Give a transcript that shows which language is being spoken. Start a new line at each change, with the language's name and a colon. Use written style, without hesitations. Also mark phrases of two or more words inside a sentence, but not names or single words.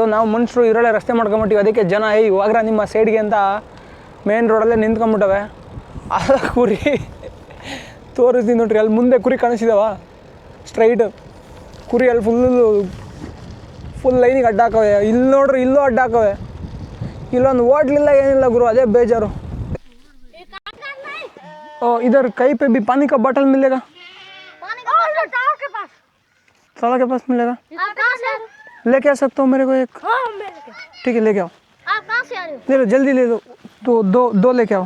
Kannada: ನಾವು ಮನುಷ್ಯರು ಇರೋಳೆ ರಸ್ತೆ ಮಾಡ್ಕೊಂಬಿಟ್ಟಿವಿ. ಅದಕ್ಕೆ ಜನ ಇವಾಗ್ರ ನಿಮ್ಮ ಸೈಡ್ಗೆ ಅಂತ
English: main roadಲ್ಲೇ
Kannada: ನಿಂತ್ಕೊಂಬಿಟ್ಟವೆ. ಅದ ಕುರಿ ತೋರಿಸ್ತೀನಿ ನೋಡ್ರಿ, ಅಲ್ಲಿ ಮುಂದೆ ಕುರಿ ಕಾಣಿಸಿದಾವ ಸ್ಟ್ರೈಟ್ ಕುರಿ. ಅಲ್ಲಿ
English: full lineಇಗೆ
Kannada: ಅಡ್ಡ ಹಾಕವೆ. ಇಲ್ಲಿ ನೋಡ್ರಿ, ಇಲ್ಲೂ ಅಡ್ಡ ಹಾಕವೆ. ಇಲ್ಲೊಂದು ಹೋಟ್ಲಿಲ್ಲ, ಏನಿಲ್ಲ ಗುರು, ಅದೇ ಬೇಜಾರು.
Hindi: इधर कहीं पे भी पानी का बोतल मिलेगा? ताला के पास मिलेगा? लेके आ सकता हूँ मेरे को एक? ठीक है, लेके आओ. आप कहाँ से आ रहे हो? ले लो, जल्दी ले लो. दो लेके आओ.